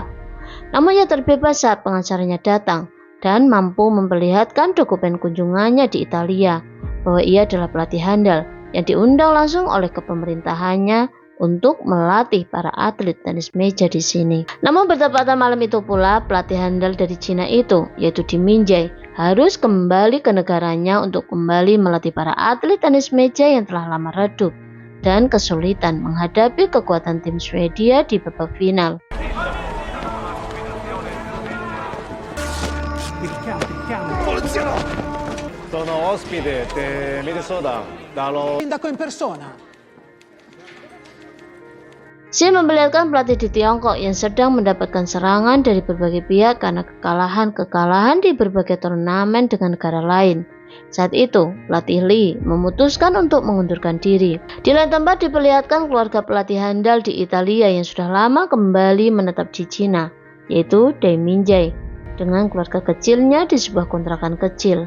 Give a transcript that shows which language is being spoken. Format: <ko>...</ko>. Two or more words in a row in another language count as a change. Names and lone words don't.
<id>Namun ia terbebas saat pengacaranya datang dan mampu memperlihatkan dokumen kunjungannya di Italia bahwa ia adalah pelatih handal yang diundang langsung oleh kepemerintahannya untuk melatih para atlet tenis meja di sini. Namun bertepatan malam itu pula, pelatih handal dari Cina itu, yaitu Di Minjai, harus kembali ke negaranya untuk kembali melatih para atlet tenis meja yang telah lama redup dan kesulitan menghadapi kekuatan tim Swedia di babak final.</id> <it>Sono ospite di Minnesota dallo sindaco in persona.</it> <id>Scene memperlihatkan pelatih di Tiongkok yang sedang mendapatkan serangan dari berbagai pihak karena kekalahan di berbagai turnamen dengan negara lain. Saat itu, pelatih Lee memutuskan untuk mengundurkan diri. Di lain tempat diperlihatkan keluarga pelatih handal di Italia yang sudah lama kembali menetap di Cina, yaitu Di Minjai, dengan keluarga kecilnya di sebuah kontrakan kecil.</id>